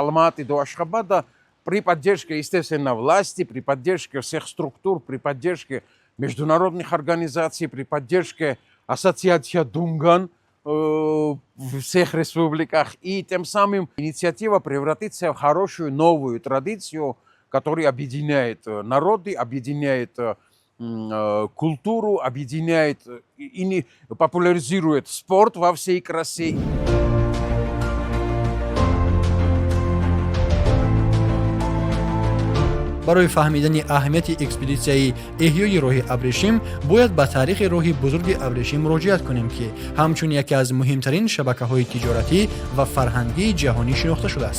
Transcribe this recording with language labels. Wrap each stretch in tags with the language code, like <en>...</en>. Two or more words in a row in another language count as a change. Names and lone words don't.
<ru>Алматы до Ашхабада при поддержке, естественно, власти, при поддержке всех структур, при поддержке международных организаций, при поддержке ассоциации Дунган в всех республиках. И тем самым инициатива превратится в хорошую новую традицию, которая объединяет народы, объединяет культуру, объединяет и популяризирует спорт во всей красе.</ru> <tg>барои фаҳмидани аҳамияти экспедитсияи эҳёи роҳи Абрешим бояд ба таърихи роҳи бузурги Абрешим муроҷиат кунем, ки ҳамчун яке аз муҳимтарин шабакаҳои тиҷоратӣ ва фарҳангии ҷаҳонӣ шинохта шудааст.</tg>